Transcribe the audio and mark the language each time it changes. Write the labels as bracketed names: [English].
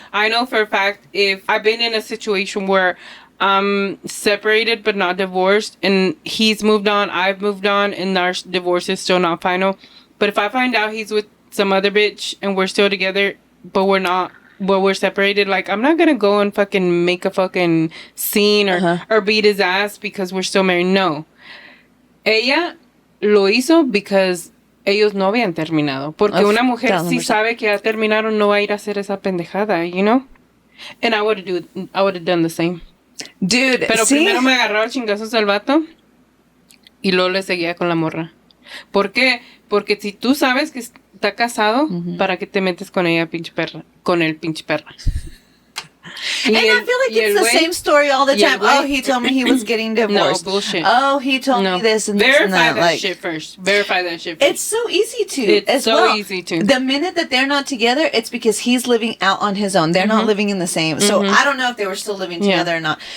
[English] I know for a fact, if I've been in a situation where I'm separated but not divorced, and he's moved on, I've moved on, and our divorce is still not final. But if I find out he's with some other bitch and we're still together, but we're not, but we're separated, like, I'm not gonna go and fucking make a fucking scene or beat his ass because we're still married. No. [Spanish] Ella lo hizo because ellos no habían terminado. Porque una mujer si sabe que ya terminaron no va a ir a hacer esa pendejada, [English] you know? And I would have done the same. Dude, [Spanish] pero primero me agarraba chingazos el vato y luego le seguía con la morra. ¿Por qué? Porque si tú sabes que está casado, ¿para qué te metes con ella, pinche perra? Con el pinche perra. [English] And I feel like it's the same story all the time. Oh, he told me he was getting divorced. No, bullshit. Oh, he told me this and this and that. Verify that shit first. Verify that shit first. It's so easy to. It's so easy to. The minute that they're not together, it's because he's living out on his own. They're not living in the same. So I don't know if they were still living together or not.